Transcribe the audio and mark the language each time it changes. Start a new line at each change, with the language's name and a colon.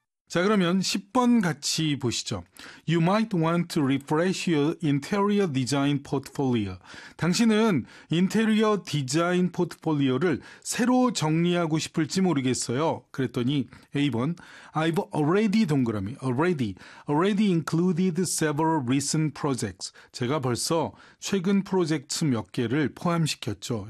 Korean: 자, 그러면 10번 같이 보시죠.
English: You might want to refresh your interior design portfolio.
Korean: 당신은 인테리어 디자인 포트폴리오를 새로 정리하고 싶을지 모르겠어요.
English: 그랬더니 A번, I've already, 동그라미, already included several recent projects.
Korean: 제가 벌써 최근 프로젝트 몇 개를 포함시켰죠.